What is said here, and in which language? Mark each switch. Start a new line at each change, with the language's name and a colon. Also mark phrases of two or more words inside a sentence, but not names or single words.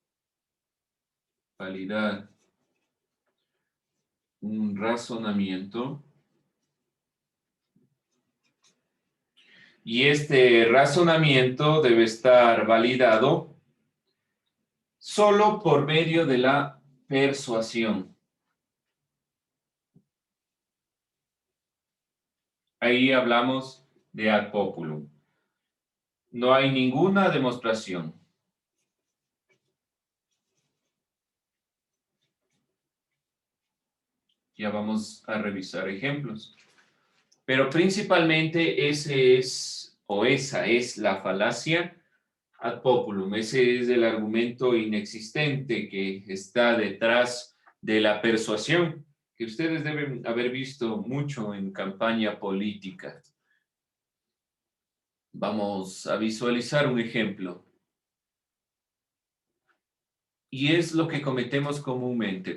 Spanish: validar un razonamiento, y este razonamiento debe estar validado solo por medio de la persuasión. Ahí hablamos de
Latin: ad populum.
Spanish: No hay ninguna demostración. Ya vamos a revisar ejemplos. Pero principalmente ese es, o esa es la falacia
Latin: ad populum.
Spanish: Ese es el argumento inexistente que está detrás de la persuasión, que ustedes deben haber visto mucho en campaña política. Vamos a visualizar un ejemplo. Y es lo que cometemos comúnmente.